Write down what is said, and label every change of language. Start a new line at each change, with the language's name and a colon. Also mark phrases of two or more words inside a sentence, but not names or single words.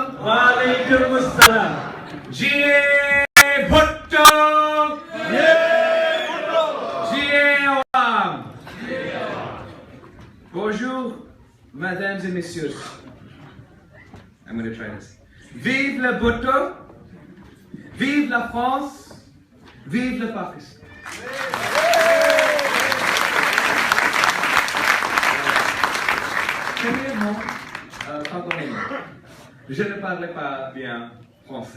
Urdu: وعلیکم السلام. جیے بھٹو، جیے عوام.
French: Bonjour, mesdames et messieurs.
English: I'm going to try this.
French: Vive le Bhutto, vive la France, vive le Pakistan. Premièrement, pardonnez-moi, je ne parlais pas bien français.